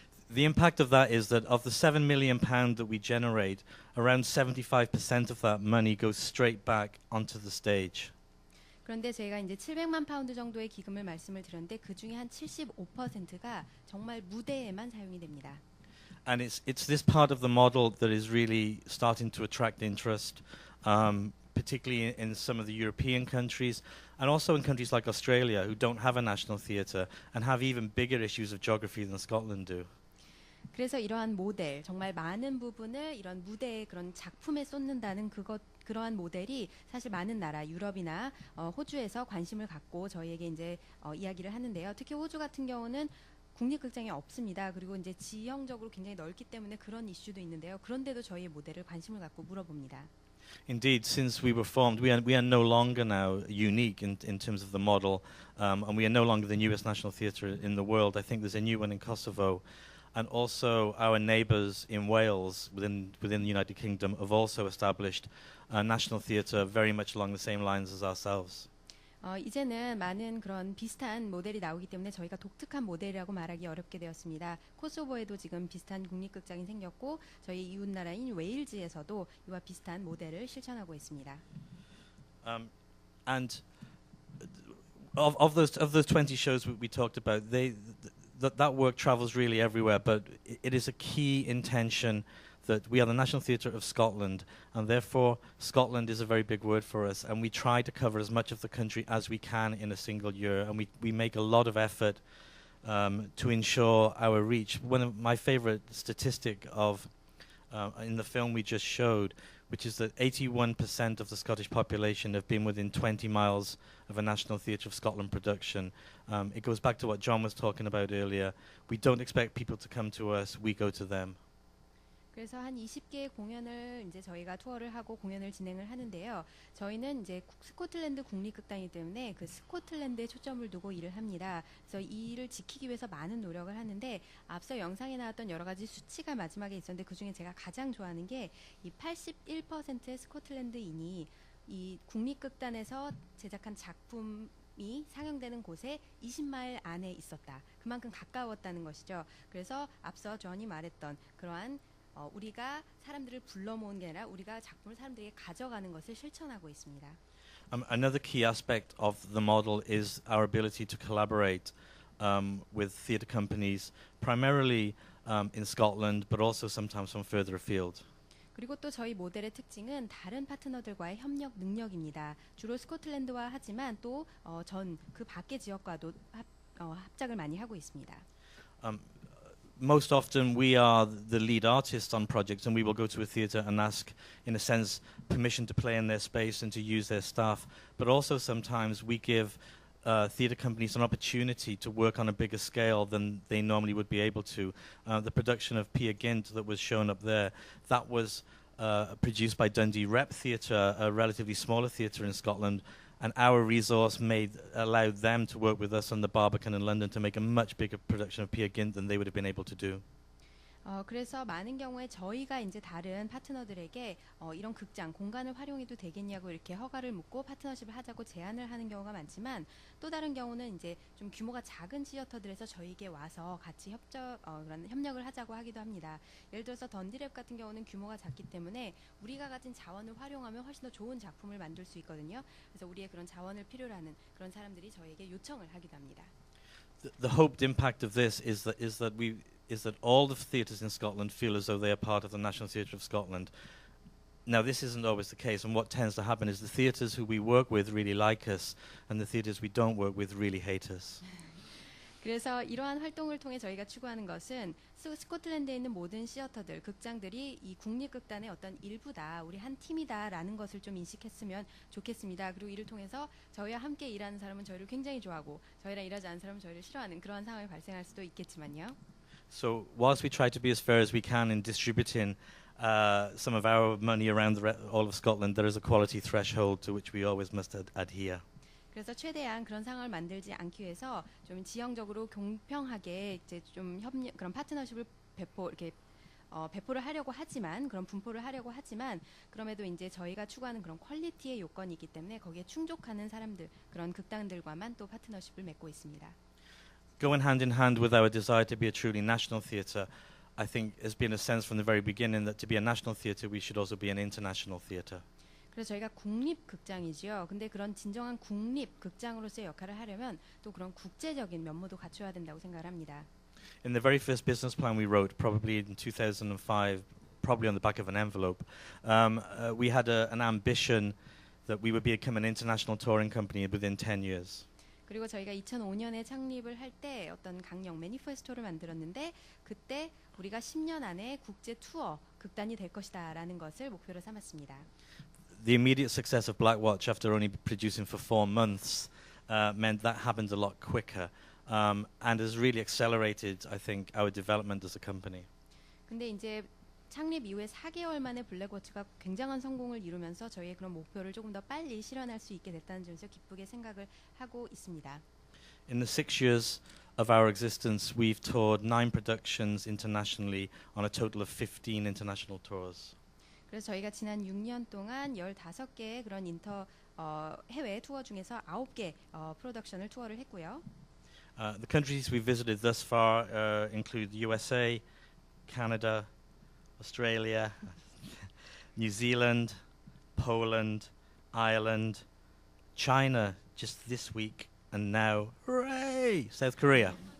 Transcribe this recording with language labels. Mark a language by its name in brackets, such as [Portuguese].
[English] The impact of that is that of the £7 million that we generate, around 75% of that money goes straight back onto the stage. [Korean] 그런데 제가 이제 700만 파운드 정도의 기금을 말씀을 드렸는데 그 중에 한 75%가 정말 무대에만 사용이 됩니다. [English] And it's this part of the model that is really starting to attract interest. Particularly in some of the European countries and also in countries like Australia who don't have a national theatre and have even bigger issues of geography than Scotland do. [Korean] 그래서 이러한 모델, 정말 많은 부분을 이런 무대의 그런 작품에 쏟는다는 그러한 모델이 사실 많은 나라, 유럽이나 호주에서 관심을 갖고 저희에게 이제 이야기를 하는데요. 특히 호주 같은 경우는 국립극장이 없습니다. 그리고 이제 지형적으로 굉장히 넓기 때문에 그런 이슈도 있는데요. 그런데도 저희의 모델을 관심을 갖고 물어봅니다. [English] Indeed, since we were formed, we are no longer now unique in terms of the model, and we are no longer the newest national theatre in the world. I think there's a new one in Kosovo, and also our neighbours in Wales, within the United Kingdom, have also established a national theatre very much along the same lines as ourselves. [Korean] 이제는 많은 그런 비슷한 모델이 나오기 때문에 저희가 독특한 모델이라고 말하기 어렵게 되었습니다. 코소보에도 지금 비슷한 국립극장이 생겼고 저희 이웃 나라인 웨일즈에서도 이와 비슷한 모델을 실천하고 있습니다. [English] And of those 20 shows we talked about, that work travels really everywhere. But it is a key intention that we are the National Theatre of Scotland, and therefore Scotland is a very big word for us. And we try to cover as much of the country as we can in a single year, and we make a lot of effort to ensure our reach. One of my favourite statistic of in the film we just showed, which is that 81% of the Scottish population have been within 20 miles of a National Theatre of Scotland production. It goes back to what John was talking about earlier. We don't expect people to come to us, we go to them. [Korean] 그래서 한 20개의 공연을 이제 저희가 투어를 하고 공연을 진행을 하는데요. 저희는 이제 스코틀랜드 국립극단이기 때문에 그 스코틀랜드에 초점을 두고 일을 합니다. 그래서 이 일을 지키기 위해서 많은 노력을 하는데 앞서 영상에 나왔던 여러 가지 수치가 마지막에 있었는데 그 중에 제가 가장 좋아하는 게 이 81%의 스코틀랜드인이 이 국립극단에서 제작한 작품이 상영되는 곳에 20마일 안에 있었다. 그만큼 가까웠다는 것이죠. 그래서 앞서 존이 말했던 그러한 우리가 사람들을 불러 모은 게 아니라 우리가 작품을 사람들에게 가져가는 것을 실천하고 있습니다. [English] Another key aspect of the model is our ability to collaborate with theatre companies, primarily in Scotland, but also sometimes from further afield. [Korean] 그리고 또 저희 모델의 특징은 다른 파트너들과의 협력 능력입니다. 주로 스코틀랜드와 하지만 또 전 그 밖의 지역과도 합작을 많이 하고 있습니다. [English] Most often we are the lead artists on projects, and we will go to a theatre and ask, in a sense, permission to play in their space and to use their staff. But also sometimes we give theatre companies an opportunity to work on a bigger scale than they normally would be able to. The production of Peer Gynt that was shown up there, that was produced by Dundee Rep Theatre, a relatively smaller theatre in Scotland. And our resource allowed them to work with us on the Barbican in London to make a much bigger production of Peer Gynt than they would have been able to do. [Korean] 그래서 많은 경우에 저희가 이제 다른 파트너들에게 이런 극장 공간을 활용해도 되겠냐고 이렇게 허가를 묻고 파트너십을 하자고 제안을 하는 경우가 많지만 또 다른 경우는 이제 좀 규모가 작은 시어터들에서 저희에게 와서 같이 그런 협력을 하자고 하기도 합니다. 예를 들어서 던디랩 같은 경우는 규모가 작기 때문에 우리가 가진 자원을 활용하면 훨씬 더 좋은 작품을 만들 수 있거든요. 그래서 우리의 그런 자원을 필요로 하는 그런 사람들이 저희에게 요청을 하기도 합니다. [English] The hoped impact of this is that all the theatres in Scotland feel as though they are part of the National Theatre of Scotland. Now, this isn't always the case, and what tends to happen is the theatres who we work with really like us, and the theatres we don't work with really hate us. [Korean] 그래서 이러한 활동을 통해 저희가 추구하는 것은 스코틀랜드에 있는 모든 시어터들, 극장들이 이 국립극단의 어떤 일부다, 우리 한 팀이다라는 것을 좀 인식했으면 좋겠습니다. 그리고 이를 통해서 저희와 함께 일하는 사람은 저희를 굉장히 좋아하고 저희랑 일하지 않는 사람은 저희를 싫어하는 그런 상황이 발생할 수도 있겠지만요. [English] So whilst we try to be as fair as we can in distributing some of our money around all of Scotland, there is a quality threshold to which we always must adhere. [Korean] 그래서 최대한 그런 상황을 만들지 않기 위해서 좀 지형적으로 공평하게 이제 좀 그런 파트너십을 배포를 하려고 하지만 그런 분포를 하려고 하지만 그럼에도 이제 저희가 추구하는 그런 퀄리티의 요건이 있기 때문에 거기에 충족하는 사람들 그런 극단들과만 또 파트너십을 맺고 있습니다. [English] Going hand in hand with our desire to be a truly national theatre, I think has been a sense from the very beginning that to be a national theatre we should also be an international theatre. [Korean] 그래서 저희가 국립극장이지요. 근데 그런 진정한 국립극장으로서의 역할을 하려면 또 그런 국제적인 면모도 갖춰야 된다고 생각을 합니다. [English] In the very first business plan we wrote, probably in 2005, probably on the back of an envelope, we had an ambition that we would become an international touring company within 10 years. [Korean] 그리고 저희가 2005년에 창립을 할 때 어떤 강령 매니페스토를 만들었는데 그때 우리가 10년 안에 국제 투어 극단이 될 것이다라는 것을 목표로 삼았습니다. [English] The immediate success of Black Watch after only producing for 4 months meant that happened a lot quicker and has really accelerated, I think, our development as a company. [Korean] 근데 이제 창립 이후에 4개월 만에 블랙워치가 굉장한 성공을 이루면서 저희의 그런 목표를 조금 더 빨리 실현할 수 있게 됐다는 점에서 기쁘게 생각을 하고 있습니다. [English] In the 6 years of our existence, we've toured 9 productions internationally on a total of 15 international tours. [Korean] 그래서 저희가 지난 6년 동안 15개의 그런 해외 투어 중에서 9개 프로덕션을 투어를 했고요. [English] The countries we visited thus far include USA, Canada, Australia, New Zealand, Poland, Ireland, China just this week, and now, hooray, South Korea.